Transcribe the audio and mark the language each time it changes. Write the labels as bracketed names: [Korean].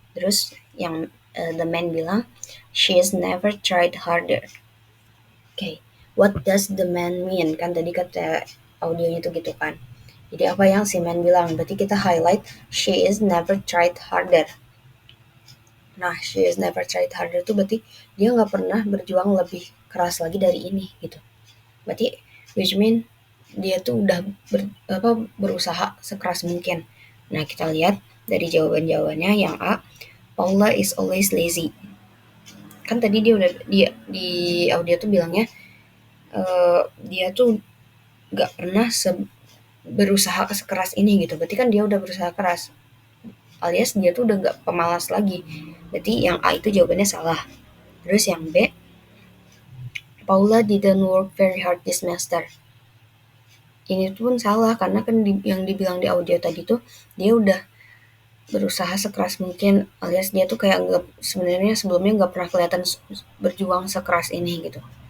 [Indonesian] Terus yang [English] the man bilang, she has never tried harder. Okay, what does the man mean? [Indonesian] Kan tadi kata audionya tuh gitu kan. Jadi apa yang si man bilang? Berarti kita highlight, [English] she is never tried harder. [Indonesian] Nah, [English] she has never tried harder [Indonesian] tuh berarti dia nggak pernah berjuang lebih keras lagi dari ini gitu. Berarti which mean dia tuh udah berusaha sekeras mungkin. Nah, kita lihat dari jawabannya yang A, [English] Paula is always lazy. [Indonesian] Kan tadi dia di audio tuh bilangnya dia tuh nggak pernah berusaha sekeras ini gitu. Berarti kan dia udah berusaha keras. Alias dia tuh udah nggak pemalas lagi. Berarti yang A itu jawabannya salah. Terus yang B, [English] Paula didn't work very hard this semester. [Indonesian] Ini pun salah karena kan yang dibilang di audio tadi tuh dia udah berusaha sekeras mungkin, alias dia tuh kayak nggak, sebenarnya sebelumnya nggak pernah kelihatan berjuang sekeras ini gitu.